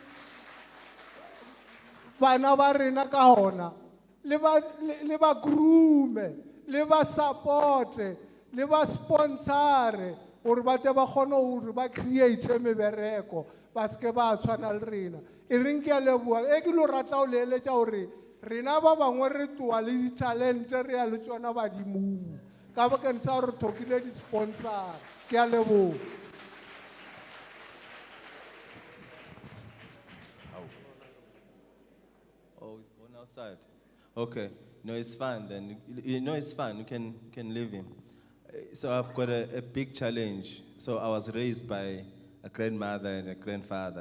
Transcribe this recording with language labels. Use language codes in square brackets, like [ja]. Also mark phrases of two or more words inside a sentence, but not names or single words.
[nso] bana ba rena ka gona le ba groome le ba supporte le ba sponsore gore ba tle ba kgone gore ba create mebereko ba seke ba tshwana le rena e reng ke a leboa e ke lo rata go leeletša gore rena ba bangwe re toa le ditalente re ya le tsona badimong ka bakeng sa gore re thokile di-sponsor ke a leboa. [en] Oh, he's going outside. Okay. No, it's fine then. You know, it's fine. You can leave him. So I've got a big challenge. So I was raised by a grandmother and a grandfather.